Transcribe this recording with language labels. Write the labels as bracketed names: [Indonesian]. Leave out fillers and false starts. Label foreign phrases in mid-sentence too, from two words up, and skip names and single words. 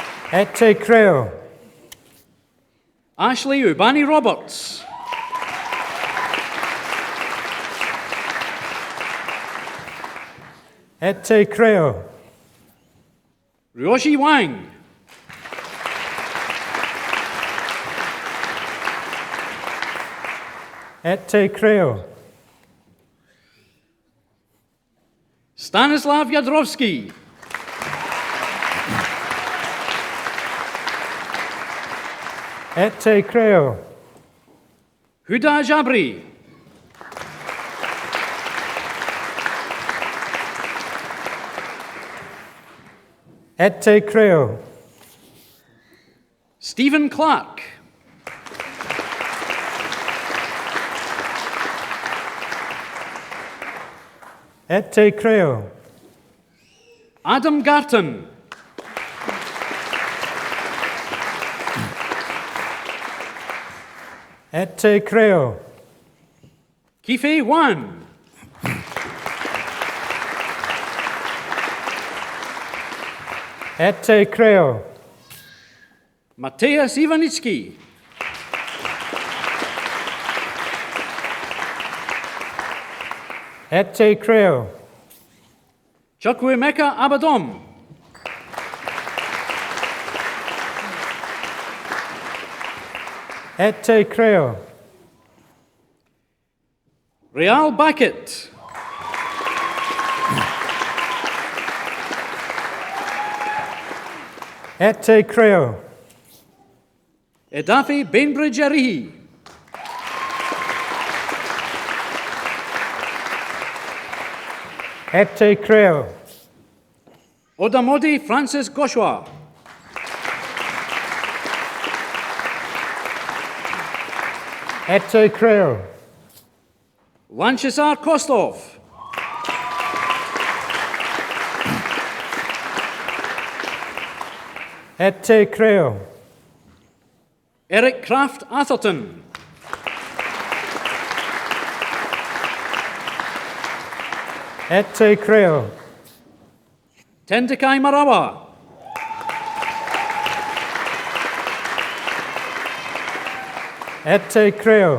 [Latin] Et te creo. Ashley Ubani Roberts. Et te creo. Ryoshi Wang. Et te creo. Stanislav Jadrowski. Et te creo. Huda Jabri. Et te creo. Stephen Clark. Et te creo. Adam Garton. Et te creo. Kife Wan. Et te creo. Mateusz Iwanicki. Et te creo. Chukwuemeka Abadom. Et te creo. Real Backett. Et te creo. Edafe Bainbridge Arihi. Et te creo. Odamodi Francis Goshua. Et te creo. Lanchisar Kostov. Et te creo. Eric Kraft Atherton. Et te creo. Tendekai Marawa. Et te creo.